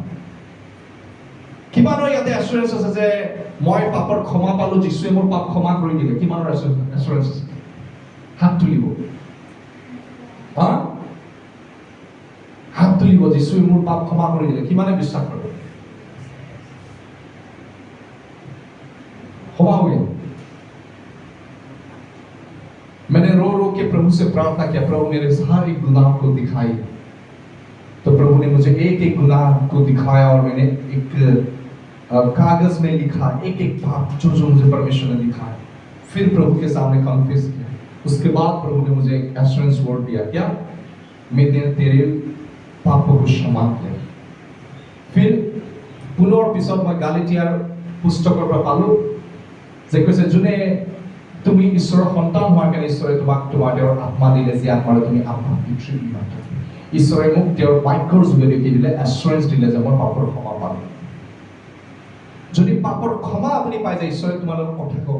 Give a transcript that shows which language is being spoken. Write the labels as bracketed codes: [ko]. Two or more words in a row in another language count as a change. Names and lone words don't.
[as] কিমানৰ ইয়াতে এচুৰেঞ্চ আছে যে মই পাপৰ ক্ষমা পালো, যিশুৱে মোৰ পাপ ক্ষমা কৰি দিলে? কিমানৰ এচুৰেঞ্চ আছে? হাত তুলিব। হাত তুলিব, যিশুৱে মোৰ পাপ ক্ষমা কৰি দিলে। কিমানে বিশ্বাস কৰে? [hi] क्षमा हुए। मैंने रो रो के प्रभु से प्रार्थना किया, प्रभु मेरे सारे गुनाह को दिखाई। तो प्रभु ने मुझे एक एक गुनाह को दिखाया और मैंने एक कागज में लिखा एक एक पाप जो जो मुझे परमेश्वर ने दिखाया। फिर प्रभु के सामने कन्फेस किया। उसके बाद प्रभु ने मुझे एक [en] assurance word [hi] दिया, क्या? मैं तेरे पापों को क्षमा किया। [as] फिर पुনৰ পিছত মই গালাতিয়াৰ পুস্তকৰ পৰা পালো যে কৈছে যোনে তুমি ঈশ্বৰৰ সন্তান হোৱাৰ কাৰণে ঈশ্বৰে তোমাক তোমাৰ তেওঁৰ আত্মা দিলে, যে আত্মাৰে তুমি আত্মা পিতৃ মাতা। ঈশ্বৰে মোক তেওঁৰ বাক্যৰ যোগেদি কি দিলে? এশ্যোৰেঞ্চ দিলে যে মই পাপৰ ক্ষমা পালো। যদি পাপৰ ক্ষমা আপুনি পাই যায়, ঈশ্বৰে তোমালোকৰ কথা ক'ব।